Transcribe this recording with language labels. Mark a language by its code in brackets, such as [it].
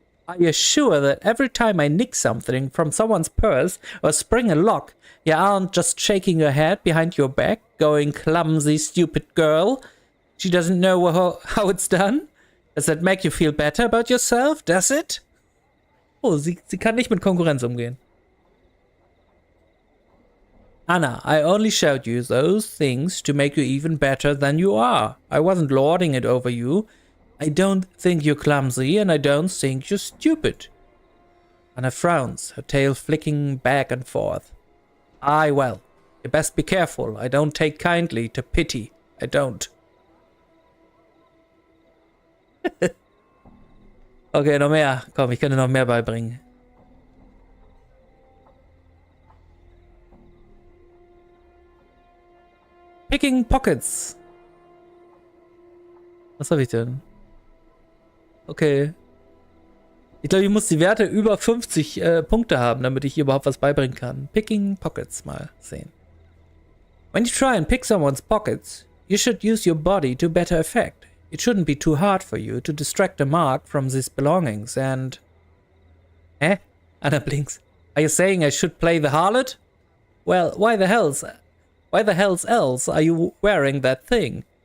[en] Are you sure that every time I nick something from someone's purse or spring a lock, you aren't just shaking your head behind your back, going, clumsy, stupid girl? She doesn't know how it's done? Does that make you feel better about yourself? Does it? [de] Oh, sie kann nicht mit Konkurrenz umgehen. [en] Anna, I only showed you those things to make you even better than you are. I wasn't lording it over you. I don't think you're clumsy, and I don't think you're stupid. Anna frowns, her tail flicking back and forth. Aye, well, you best be careful. I don't take kindly to pity. I don't. [de] Okay, noch mehr. Komm, ich kann dir noch mehr beibringen. [en] Picking Pockets. [de] Was habe ich denn? Okay. Ich glaube, ich muss die Werte über 50 Punkte haben, damit ich hier überhaupt was beibringen kann. Picking Pockets mal sehen. [en] When you try and pick someone's pockets, You should use your body to better effect. It shouldn't be too hard for you to distract a mark from these belongings and... Eh? Anna blinks. Are you saying I should play the harlot? Well, why the hell's else are you wearing that thing?